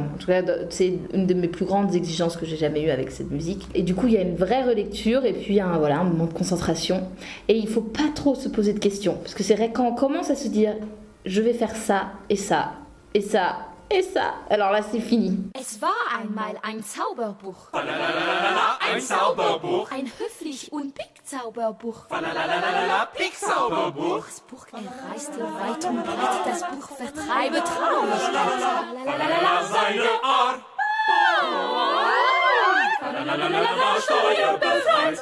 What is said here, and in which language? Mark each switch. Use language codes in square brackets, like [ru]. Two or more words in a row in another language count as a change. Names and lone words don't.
[fr] En tout cas, c'est une de mes plus grandes exigences que j'ai jamais eues avec cette musique. Et du coup, il y a une vraie relecture, et puis un moment de concentration. Et il faut pas trop se poser de questions, parce que c'est vrai quand on commence à se dire, je vais faire ça, et ça, et ça, et ça, alors là c'est fini. [de] Es war einmal ein Zauberbuch. Ein Zauberbuch. Ein höflich und Pick-Zauberbuch. Pick-Zauberbuch. Das Buch reiste weit und breit, das Buch vertreibe Traurigkeit. Seine Art. War steuerbefreit.